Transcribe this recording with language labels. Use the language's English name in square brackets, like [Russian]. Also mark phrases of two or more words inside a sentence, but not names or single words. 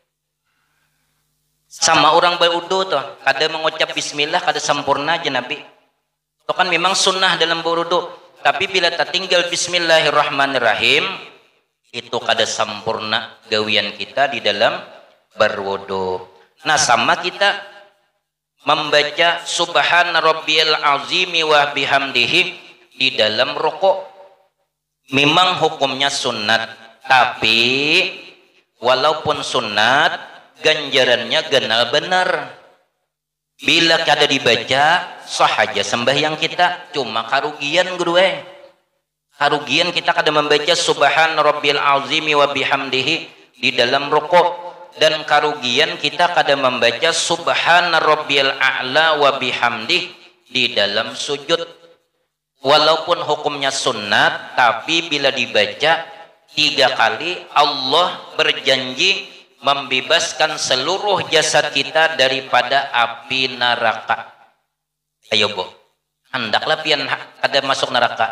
[Banjar] Sama orang berwudu tuh, kada mengucap bismillah kada sempurna aja Nabi. Itu kan memang sunnah dalam berwudu. Tapi bila tak tinggal bismillahirrahmanirrahim, itu kada sempurna gawian kita di dalam berwudu. Nah sama kita membaca [Arabic] سبحان ربي العظيم وبحمده [Banjar] di dalam rukuk. Memang hukumnya sunat, tapi walaupun sunat, ganjarannya genal benar. Bila kada dibaca, sah aja sembahyang kita. Cuma karugian guru karugian kita kada membaca [Arabic] سبحان ربي العظيم وبحمده [Banjar] di dalam rukuk, dan karugian kita kada membaca [Arabic] سبحان ربي الأعلى وبحمده [Banjar] di dalam sujud. Walaupun hukumnya sunat, tapi bila dibaca 3 kali, Allah berjanji membebaskan seluruh jasad kita daripada api neraka. Ayo bu, hendaklah pian kada masuk neraka.